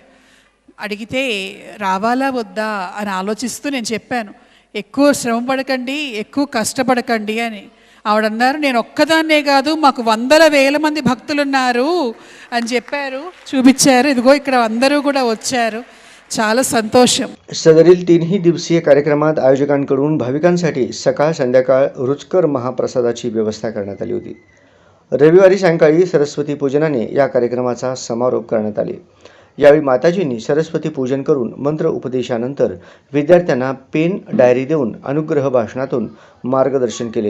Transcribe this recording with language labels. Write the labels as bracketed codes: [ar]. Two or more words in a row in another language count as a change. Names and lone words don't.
[te] అడిగితే రావాలా వద్దా అని ఆలోచిస్తూ నేను చెప్పాను, ఎక్కువ శ్రమ పడకండి, ఎక్కువ కష్టపడకండి అని. ఆవిడన్నారు, నేను ఒక్కదాన్నే కాదు మాకు 100,000 మంది భక్తులున్నారు అని చెప్పారు, చూపించారు. ఇదిగో ఇక్కడ అందరూ కూడా వచ్చారు, చాలా సంతోషం. [mr] सदरील 3ही दिवसीय कार्यक्रमात आयोजकांकडून भाविकांसाठी सकाळ संध्याकाळ रुचकर महाप्रसादाची व्यवस्था करण्यात आली होती. रविवारी सायंकाळी सरस्वती पूजनाने या कार्यक्रमाचा समारोप करण्यात आले. यावेळी माताजींनी सरस्वती पूजन करून मंत्र उपदेशानंतर विद्यार्थ्यांना पेन डायरी देऊन अनुग्रह भाषणातून मार्गदर्शन केले.